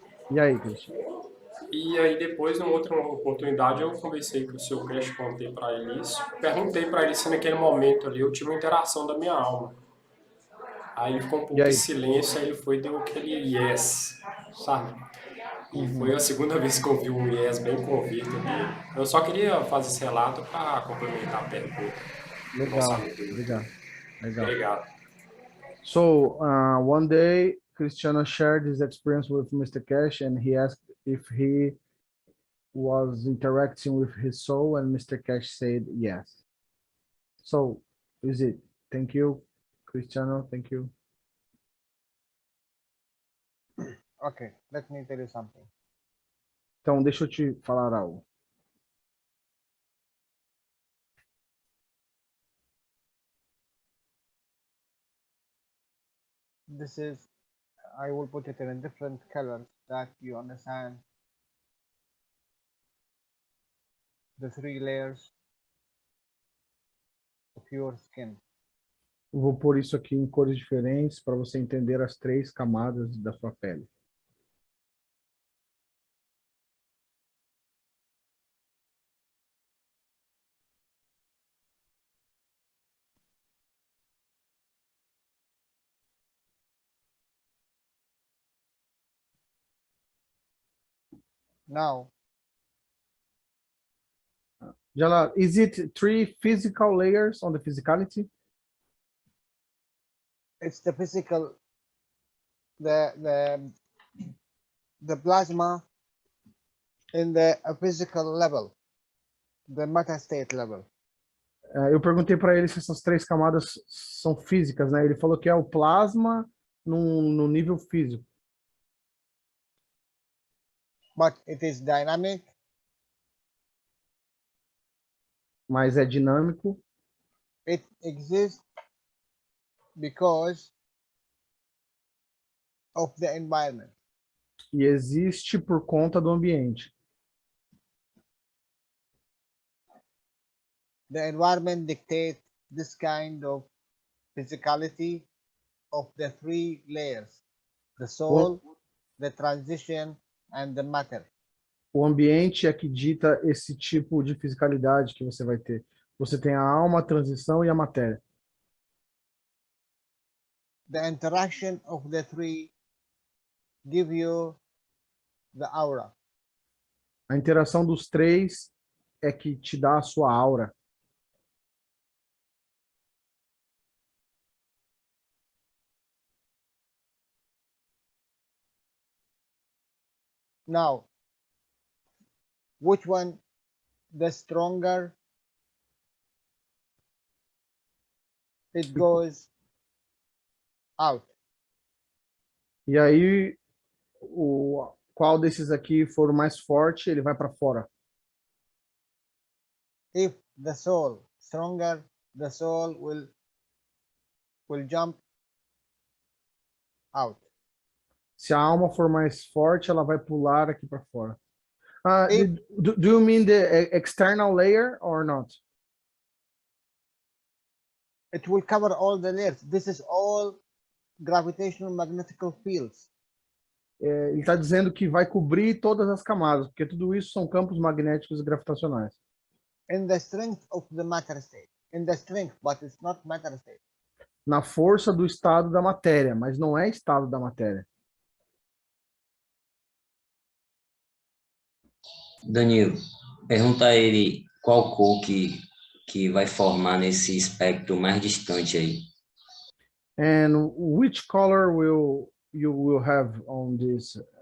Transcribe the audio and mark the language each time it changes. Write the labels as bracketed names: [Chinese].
[Portuguese] E aí, Christian? E aí depois, numa outra oportunidade, eu conversei com o seu Crash, contei para ele isso. Perguntei para ele se naquele momento ali eu tive uma interação da minha alma. Aí ele ficou um pouco E em aí? silêncio, aí ele foi e deu aquele yes, sabe? E foi a segunda vez que eu vi um yes bem convicto dele. Eu só queria fazer esse relato para complementar a pergunta. Nosso amigo. legal. Obrigado. [English] So one day, Cristiano shared his experience with Mr. Cash, and he asked if he was interacting with his soul, and Mr. Cash said yes. So is it? Thank you, Cristiano. Thank you. Okay, let me tell you something. [Portuguese] Então, deixa eu te falar algo. [English] This is, I will put it in a different color that you understand the three layers of your skin. [Portuguese] Vou pôr isso aqui em cores diferentes para você entender as três camadas da sua pele. [English] Now, Jalal, is it 3 physical layers on the physicality? it's the physical, the plasma in the physical level, the matter state level. [Portuguese] Eu perguntei para ele se essas 3 camadas são físicas, né? Ele falou que é o plasma no nível físico. [English] But it is dynamic, [Portuguese] Mas é dinâmico, [English] it exists because of the environment. [Portuguese] e existe por conta do ambiente. [English] The environment dictates this kind of physicality of the 3 layers, the soul, the transition, and the matter. [Portuguese] O ambiente é que dita esse tipo de fisicalidade que você vai ter. Você tem a alma, a transição e a matéria. [English] The interaction of the 3 give you the aura. [Portuguese] A interação dos 3 é que te dá a sua aura. [English] Now, which one the stronger it goes out? [Portuguese] E aí, qual desses aqui for o mais forte, ele vai para fora. [English] If the soul stronger, the soul will jump out. [Portuguese] Se a alma for mais forte, ela vai pular aqui para fora. [English] If Do you mean the external layer or not? it will cover all the layers. This is all gravitational magnetical fields. [Portuguese] Ele está dizendo que vai cobrir todas as camadas, porque tudo isso são campos magnéticos e gravitacionais. [English] In the strength of the matter state. In the strength, but it's not matter state. [Portuguese] Na força do estado da matéria, mas não é estado da matéria. Danilo, pergunta a ele qual cor que vai formar nesse espectro mais distante aí. [English] And which color you will have on this